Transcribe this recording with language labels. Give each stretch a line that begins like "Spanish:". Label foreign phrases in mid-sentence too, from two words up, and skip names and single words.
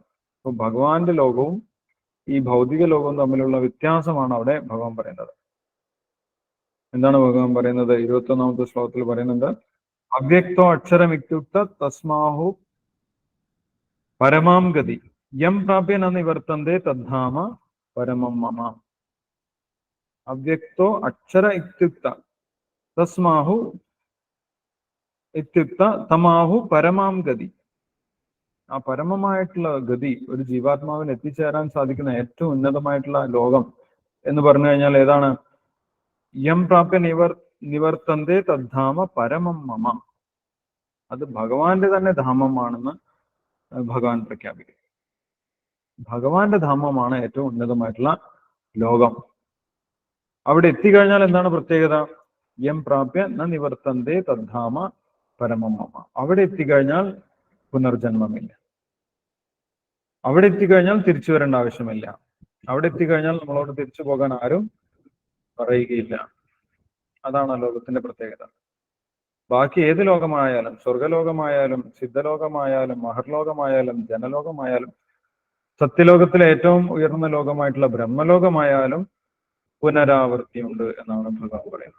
Malayalam: അപ്പൊ ഭഗവാന്റെ ലോകവും ഈ ഭൗതിക ലോകവും തമ്മിലുള്ള വ്യത്യാസമാണ് അവിടെ ഭഗവാൻ പറയുന്നത്. എന്താണ് ഭഗവാൻ പറയുന്നത്? 21ാമത്തെ ശ്ലോകത്തിൽ പറയുന്നുണ്ട്,
Sanskrit: അവ്യക്തോ അക്ഷരമിത്യുക്ത തസ്മാഹു പരമാം ഗതി യം പ്രാപ്യ ന നിവർത്തന്തേ തദ്ധാമ പരമം മമ. അവ്യക്തോ അക്ഷര ഇത്യുക്ത തസ്മാഹു ഇത്യുക്ത തമാഹു പരമാം ഗതി.
Malayalam: ആ പരമമായിട്ടുള്ള ഗതി, ഒരു ജീവാത്മാവിന് എത്തിച്ചേരാൻ സാധിക്കുന്ന ഏറ്റവും ഉന്നതമായിട്ടുള്ള ലോകം എന്ന് പറഞ്ഞു കഴിഞ്ഞാൽ ഏതാണ്?
Sanskrit: യം പ്രാപ്യ നിവർത്തന്തേ തദ്ധാമ പരമം മമ.
Malayalam: അത് ഭഗവാന്റെ തന്നെ ധാമമാണെന്ന് ഭഗവാൻ പ്രഖ്യാപിക്കും. ഭഗവാന്റെ ധാമമാണ് ഏറ്റവും ഉന്നതമായിട്ടുള്ള ലോകം. അവിടെ എത്തിക്കഴിഞ്ഞാൽ എന്താണ് പ്രത്യേകത?
Sanskrit: യം പ്രാപ്യ ന നിവർത്തന്തേ തദ്ധാമ പരമം മമ.
Malayalam: അവിടെ എത്തിക്കഴിഞ്ഞാൽ പുനർജന്മമില്ല. അവിടെ എത്തിക്കഴിഞ്ഞാൽ തിരിച്ചു വരേണ്ട ആവശ്യമില്ല. അവിടെ എത്തിക്കഴിഞ്ഞാൽ നമ്മളോട് തിരിച്ചു പോകാൻ ആരും പറയുകയില്ല. അതാണ് ലോകത്തിന്റെ പ്രത്യേകത. ബാക്കി ഏത് ലോകമായാലും, സ്വർഗലോകമായാലും സിദ്ധലോകമായാലും മഹർലോകമായാലും ജനലോകമായാലും സത്യലോകത്തിലെ ഏറ്റവും ഉയർന്ന ലോകമായിട്ടുള്ള ബ്രഹ്മലോകമായാലും പുനരാവൃത്തിയുണ്ട് എന്നാണ് ഭഗവാൻ പറയുന്നത്.